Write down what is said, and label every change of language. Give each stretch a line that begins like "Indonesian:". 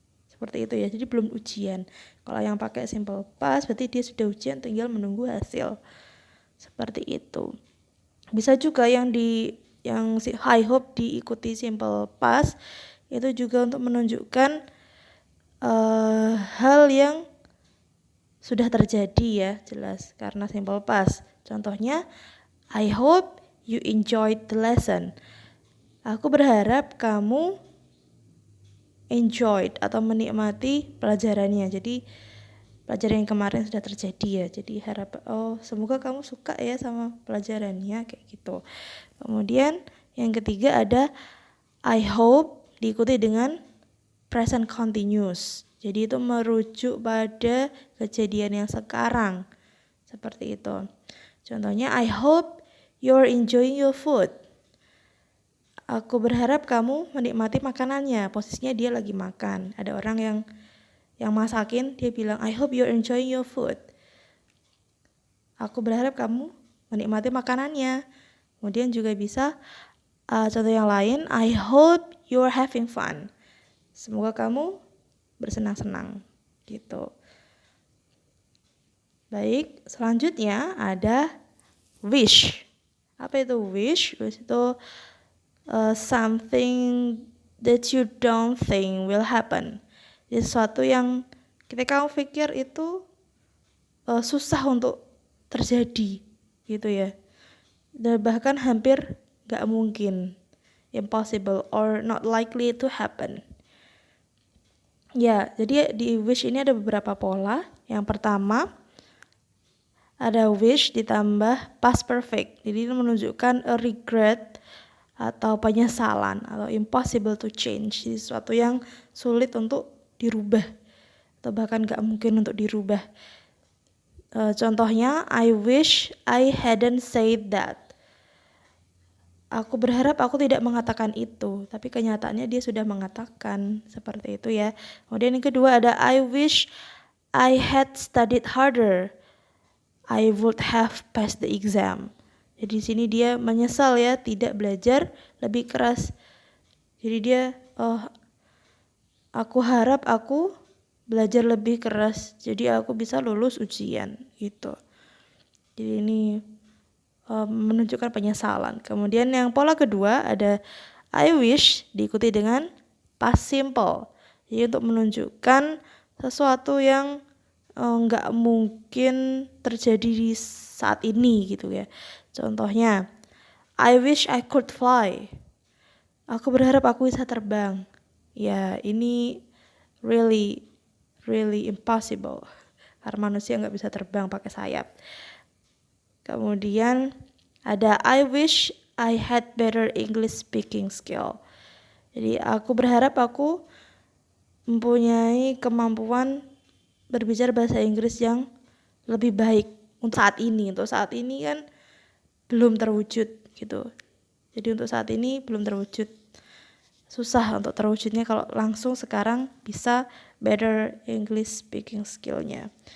Indonesian: Seperti itu ya, jadi belum ujian. Kalau yang pakai simple past berarti dia sudah ujian, tinggal menunggu hasil. Seperti itu. Bisa juga yang si I hope diikuti simple past itu juga untuk menunjukkan hal yang sudah terjadi ya, jelas karena simple past. Contohnya
English: I hope you enjoyed the lesson.
Indonesian: Aku berharap kamu enjoyed atau menikmati pelajarannya. Jadi pelajaran yang kemarin sudah terjadi ya. Jadi semoga kamu suka ya sama pelajarannya kayak gitu. Kemudian yang ketiga ada
English: I hope
Indonesian: diikuti dengan present continuous. Jadi itu merujuk pada kejadian yang sekarang. Seperti itu. Contohnya
English: I hope you're enjoying your food.
Indonesian: Aku berharap kamu menikmati makanannya. Posisinya dia lagi makan. Ada orang yang masakin, dia bilang,
English: I hope you're enjoying your food.
Indonesian: Aku berharap kamu menikmati makanannya. Kemudian juga bisa contoh yang lain,
English: I hope you're having fun.
Indonesian: Semoga kamu bersenang-senang gitu. Baik, selanjutnya ada wish. Apa itu wish? Wish itu
English: something that you don't think will happen.
Indonesian: Jadi sesuatu yang ketika kamu pikir itu susah untuk terjadi gitu ya. Dan bahkan hampir gak mungkin,
English: impossible or not likely to happen.
Indonesian: Ya, jadi di wish ini ada beberapa pola. Yang pertama ada wish ditambah past perfect. Jadi ini menunjukkan
English: a regret
Indonesian: atau penyesalan atau
English: impossible to change.
Indonesian: Jadi sesuatu yang sulit untuk dirubah atau bahkan gak mungkin untuk dirubah. Contohnya,
English: I wish I hadn't said that.
Indonesian: Aku berharap aku tidak mengatakan itu, tapi kenyataannya dia sudah mengatakan seperti itu ya. Kemudian yang kedua ada
English: I wish I had studied harder. I would have passed the exam.
Indonesian: Jadi di sini dia menyesal ya tidak belajar lebih keras. Jadi dia aku harap aku belajar lebih keras jadi aku bisa lulus ujian gitu. Jadi ini menunjukkan penyesalan. Kemudian yang pola kedua ada
English: I wish
Indonesian: diikuti dengan past simple. Jadi untuk menunjukkan sesuatu yang nggak mungkin terjadi di saat ini gitu ya. Contohnya,
English: I wish I could fly.
Indonesian: Aku berharap aku bisa terbang. Ya, ini
English: really impossible.
Indonesian: Karena manusia nggak bisa terbang pakai sayap. Kemudian ada
English: I wish I had better English speaking skill.
Indonesian: Jadi aku berharap aku mempunyai kemampuan berbicara bahasa Inggris yang lebih baik untuk saat ini. Untuk saat ini kan belum terwujud gitu. Jadi untuk saat ini belum terwujud. Susah untuk terwujudnya kalau langsung sekarang bisa
English: better English speaking skill-nya.